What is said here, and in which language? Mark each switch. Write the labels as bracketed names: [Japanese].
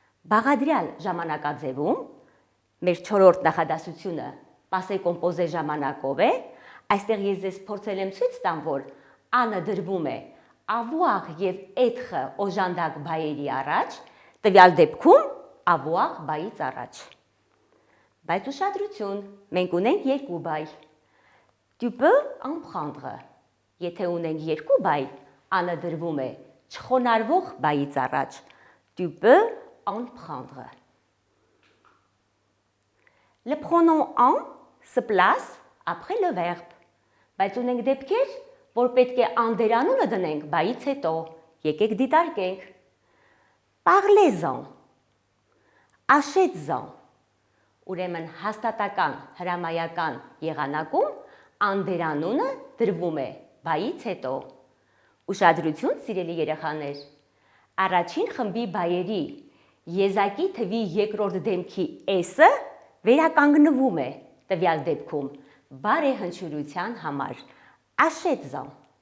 [Armenian] Բաղադրյալ ժամանակաձևում մեր չորրորդ նախադասությունը passé composé ժամանակով է, այստեղ ես ձեզ փորձել եմ ցույց տամ, որ անը դրվում է avoir եւ être օժանդակ բայերի առաջ, տվյալ դեպքում avoir բայից առաջ։ Բայց ուշադրություն, մենք ունենք երկու բայ։ [French] Tu peux en prendre. [Armenian] Եթե ունենք երկու բայ, անը դրվում է չխոնարհվող բայից առաջ։ [French] Tu peux en prendre. Le pronom en se place après le verbe. [Armenian] Բայց ունենք դեպքեր, որ պետք է անդերանունը դնենք բայից հետո։ Եկեք դիտարկենք։ [French] Parlez-en, achètes-en։ [Armenian] Ուրեմն հաստատական հրամայական եղանակում անդերանունը դրվում է բայից հետո։ Ուշադրություն, սիրելի երեխաներ։ Առաջին խմբի բայերի եզակի թվի երկրորդ դեմքի s-ը վերականգնվում է տվյալ դեպքում բարեհնչյունության համար։ [French] Achètes-en։